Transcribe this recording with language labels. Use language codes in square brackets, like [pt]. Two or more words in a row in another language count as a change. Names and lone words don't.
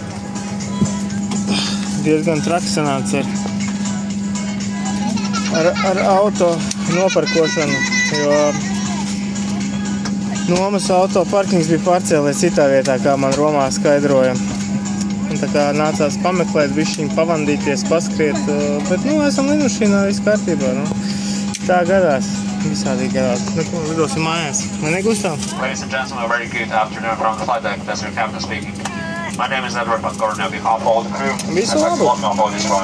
[lv] Diezgan traks sanāca ar auto noparkošanu, jo nomas auto parkings bija pārcēlies citā vietā, kā man Romā skaidroja. Un tā kā nācās pameklēt, bišķiņ pavandīties, paskriet, bet, nu, esam lidmašīnā, viss kārtībā, nu. Tā gadās, visādī gadās. Nu, ko, lidosim mājās. Man Gustav? [en] Ladies and gentlemen, a very good afternoon from the flight deck. Passenger captain speaking. My name is Edward McGurn. On behalf of all the crew, [lv] Visu [en] I'd like to [lv] labu. [en] welcome you on board this flight.